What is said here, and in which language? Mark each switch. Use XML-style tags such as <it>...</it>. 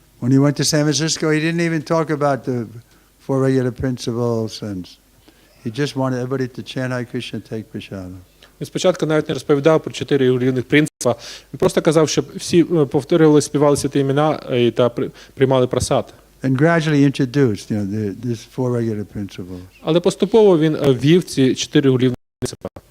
<en>When he went to San Francisco, he didn't even talk about the four regular principles, and he just wanted everybody to chant Hare Krishna, take prasadam.</en> <uk>Він спочатку навіть не розповідав про 4 рівних принципи. Він просто казав, щоб всі повторювали, співали святі імена та приймали прасад.</uk> <en>And gradually introduced, you know, these four regular principles.</en> <uk>Але поступово він ввів ці 4 рівних принципи.</uk>